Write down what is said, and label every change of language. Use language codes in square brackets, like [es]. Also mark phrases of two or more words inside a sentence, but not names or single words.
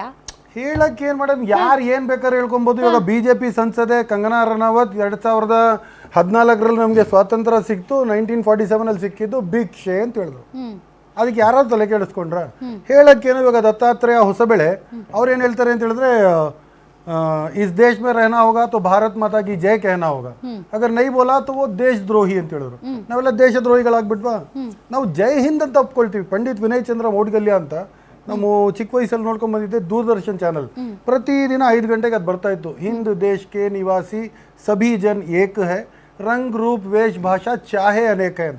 [kn] ಹೇಳಕ್ಕೆ ಏನ್ ಮೇಡಮ್, ಯಾರು ಏನ್ ಬೇಕಾದ್ರೆ ಹೇಳ್ಕೊಬಹುದು. ಇವಾಗ ಬಿಜೆಪಿ ಸಂಸದೆ ಕಂಗನಾ ರನೌತ್ 2014ರಲ್ಲಿ ನಮಗೆ ಸ್ವಾತಂತ್ರ್ಯ ಸಿಕ್ತು, 1947 ಸಿಕ್ಕಿದ್ದು ಭಿಕ್ಷೆ ಅಂತ ಹೇಳಿದ್ರು. ಅದಕ್ಕೆ ಯಾರಾದ್ರು ತಲೆ ಕೆಡಿಸ್ಕೊಂಡ್ರ? ಹೇಳಕ್ಕೇನು, ಇವಾಗ ದತ್ತಾತ್ರೇಯ ಹೊಸಬೆಳೆ ಅವ್ರು ಏನ್ ಹೇಳ್ತಾರೆ ಅಂತ ಹೇಳಿದ್ರೆ, [hi] इस देश में रहना होगा तो भारत माता की जय कहना होगा, अगर नहीं बोला तो वो [kn] ದೇಶದ್ರೋಹಿ ಅಂತ ಹೇಳಿದ್ರು. ನಾವೆಲ್ಲ ದೇಶದ್ರೋಹಿಗಳಾಗ್ಬಿಟ್ವಾ? ನಾವು [hi] जय हिंद [kn] ಅಂತ ಒಪ್ಕೊಳ್ತೀವಿ. ಪಂಡಿತ್ ವಿನಯ್ ಚಂದ್ರ ಮೌಡ್ಗಲ್ಯ ಅಂತ ನಮ್ಮ ಚಿಕ್ಕ ವಯಸ್ಸಲ್ಲಿ ನೋಡ್ಕೊಂಡ್ ಬಂದಿದ್ದೆ, ದೂರದರ್ಶನ್ ಚಾನಲ್ ಪ್ರತಿದಿನ 5 ಗಂಟೆಗೆ ಅದು ಬರ್ತಾ ಇತ್ತು. [hi] हिंद देश के निवासी सभी जन एक है, रंग रूप वेष भाषा चाहे अनेक ಅಂತ.